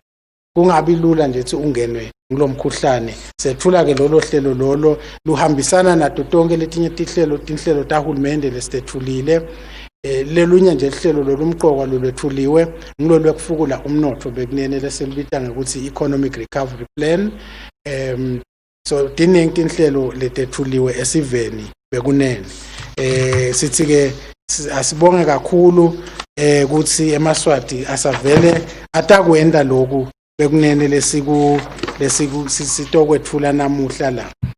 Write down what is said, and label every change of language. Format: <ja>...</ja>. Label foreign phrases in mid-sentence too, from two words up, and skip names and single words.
<ss>Kungabi lula nje ukuthi ungenwe ngilomkhuhlane. Sethula ke lolo hlelo lolo luhambisana nato tonke letinye tinhlelo tahulumende lesithulile. Lelunye nje ihlelo lolumqoka lolwethuliwe ngilo lwekufukula umnotho bekunene leselibita ngokuthi</ss> <en>economic recovery plan.</en> <ss>So diningi tinhlelo letethuliwe esiveni bekunene. Sithi ke asibonge kakhulu ukuthi emaswati asavele atakwenda lokhu bekunene sitokwethula namuhla la.</ss>